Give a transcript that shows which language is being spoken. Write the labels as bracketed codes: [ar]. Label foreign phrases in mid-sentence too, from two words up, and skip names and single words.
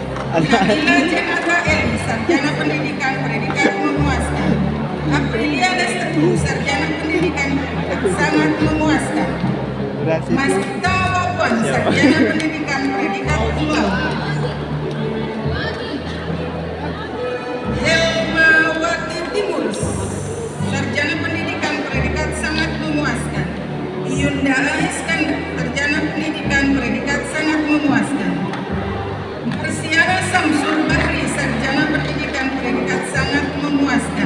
[id] Nabila Jenata Eli, sarjana pendidikan predikat memuaskan. Aprilia Lestari, sarjana pendidikan predikat sangat memuaskan. Mas Gita Wawan, sarjana pendidikan predikat [la] cum laude. [id] Helmawati Timur, sarjana pendidikan predikat sangat memuaskan. Yunda Iskandar, sarjana pendidikan predikat sangat memuaskan. Marsiana Samsul Bahri, sarjana pendidikan predikat sangat memuaskan.